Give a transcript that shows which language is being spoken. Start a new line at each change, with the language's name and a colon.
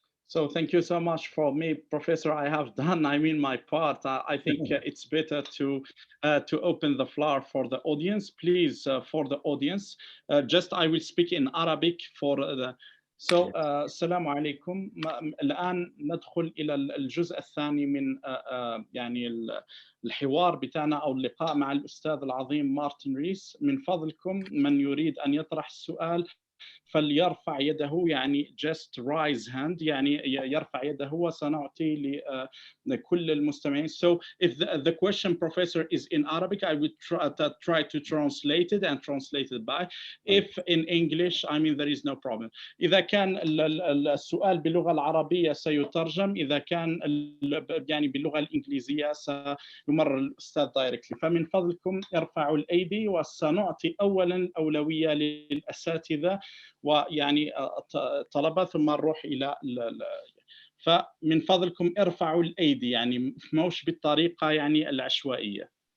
English: So thank you so much for me, Professor. I have done, I mean, my part. I think it's better to open the floor for the audience. Please, for the audience, just I will speak in Arabic for the.
Arabic: So, السلام عليكم. الآن ندخل إلى الجزء الثاني من يعني الحوار بتاعنا أو اللقاء مع الأستاذ العظيم مارتن ريس. من فضلكم من يريد أن يطرح السؤال فليرفع يده، يعني
English: just raise hand،
Arabic: يعني يرفع يده وسنعطي لكل المستمعين.
English: So if the question, Professor, is in Arabic, I would try to translate it and translate it back. If in English, I mean, there is no problem.
Arabic: إذا كان السؤال باللغة العربية سيترجم، إذا كان يعني باللغة الإنجليزية سيمر الأستاذ دايركتلي. فمن فضلكم ارفعوا الأيدي وسنعطي أولا الأولوية للأساتذة ويعني طلبة، ثم نروح إلى فمن فضلكم ارفعوا الأيدي، يعني موش بالطريقة يعني العشوائية.